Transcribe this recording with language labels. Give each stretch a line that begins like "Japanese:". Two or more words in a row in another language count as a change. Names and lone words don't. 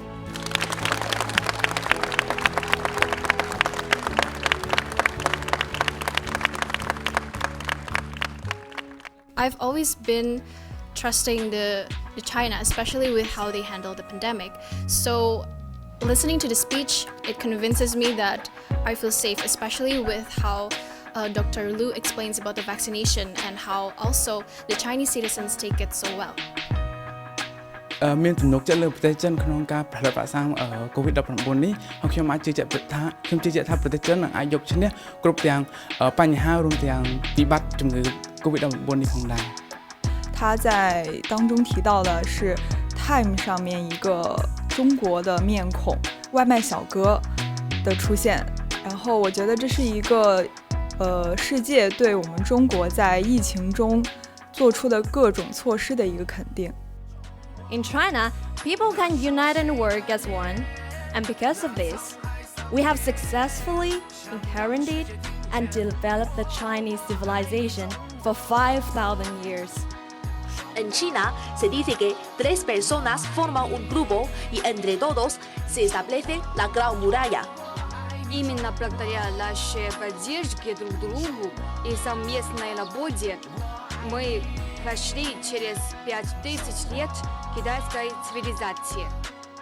English: I've always been trusting the China, especially with how they handle the pandemic. So listening to the speech, it convinces me that I feel safe, especially with how Dr. Lu explains about the vaccination and how also the Chinese citizens take it so well.
Khmer: មានទំនុកចិត្តលើប្រទេសចិនក្នុងការផលិតវ៉ាក់សាំង COVID-19 នេះហើយខ្ញុំអាចជឿជាក់ថាប្រទេសចិននឹងអាចយកឈ្នះគ្រប់ទាំងបញ្ហារួមទាំងវិបត្តិជំងឺ COVID-19 នេះផងដែរ
Chinese: 他在当中提到的是 Time 上面一个中国的面孔外卖小哥的出现，然后我觉得这是一个世界对我们中国在疫情中做出的各种措施的一个肯定。
English: In China, people can unite and work as one, and because of this, we have successfully inherited and developed the Chinese civilization for 5,000 years.
Spanish: En China se dice que 3 personas forman un grupo y entre todos se establece la Gran Muralla.
Russian: Именно благодаря нашей поддержке друг другу и совместной работе мы прошли через 5000 лет китайской цивилизации.